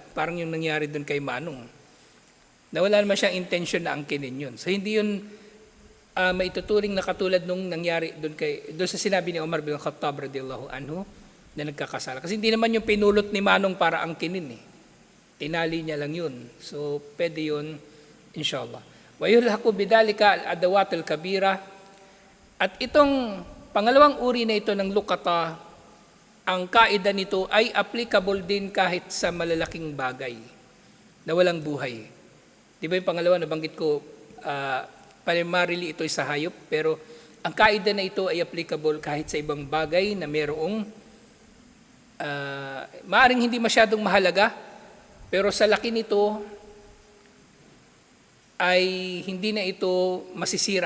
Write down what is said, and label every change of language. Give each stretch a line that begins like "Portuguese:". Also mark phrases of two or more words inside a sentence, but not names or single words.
Filipino: Parang yung nangyari doon kay Manong. Na wala naman siyang intention na angkinin yun. So hindi yun maituturing na katulad nung nangyari doon sa sinabi ni Umar bin Khattab
Arabic: رضي الله عنه
Filipino: na nagkakasala. Kasi hindi naman yung pinulot ni Manong para angkinin eh. Tinali niya lang yun. So pwede yun inshallah.
Arabic: ويلحق بذلك الأدوات الكبيرة.
Filipino: At itong pangalawang uri na ito ng lukata, ang kaida nito ay applicable din kahit sa malalaking bagay na walang buhay. Di ba yung pangalawa nabanggit ko, primarily ito ay sa hayop, pero ang kaida na ito ay applicable kahit sa ibang bagay na mayroong maaring hindi masyadong mahalaga, pero sa laki nito ay hindi na ito masisira.